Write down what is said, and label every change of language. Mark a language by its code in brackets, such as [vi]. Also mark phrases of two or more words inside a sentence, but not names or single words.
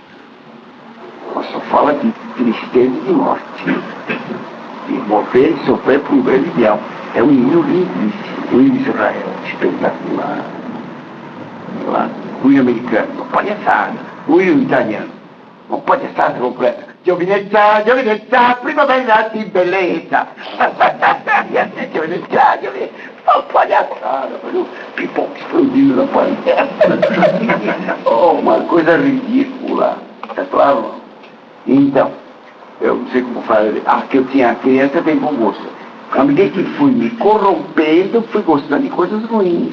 [pt] Mas só fala de tristeza e de morte. De morrer e sofrer por um grande ideal. É um hino lindíssimo. O hino de Israel, espetacular. Lá. O hino americano, uma palhaçada. O hino italiano, uma palhaçada completa. [it] Giovinezza, giovinezza, primavera di bellezza. Giovinezza, giovinezza. [pt] Uma palhaçada, pipoca explodindo na panela. Oh, uma coisa ridícula. É claro? Então, eu não sei como falar. Que eu tinha criança tem bom gosto. À medida que fui me corrompendo, fui gostando de coisas ruins.